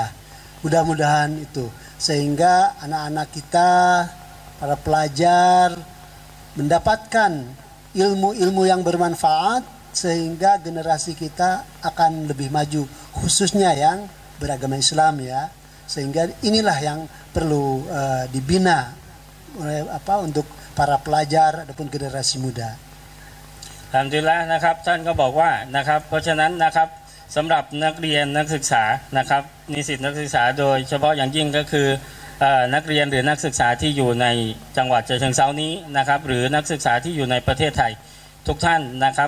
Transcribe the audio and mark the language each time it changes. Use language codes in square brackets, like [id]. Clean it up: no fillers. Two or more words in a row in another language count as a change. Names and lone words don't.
[id] Mudah-mudahan itu sehingga anak-anak kita, para pelajar mendapatkan ilmu-ilmu yang bermanfaat sehingga generasi kita akan lebih maju, khususnya yang beragama Islam ya. Sehingga inilah yang perlu dibina untuk para pelajar ataupun generasi muda. [th] อัลฮัมดุลิลละห์นะครับท่านก็บอกว่านะครับเพราะฉะนั้นนะครับสำหรับนักเรียนนักศึกษานะครับนิสิตนักศึกษาโดยเฉพาะอย่างยิ่งก็คือนักเรียนหรือนักศึกษาที่อยู่ในจังหวัดฉะเชิงเทรานี้นะครับหรือนักศึกษาที่อยู่ในประเทศไทยทุกท่านนะครับ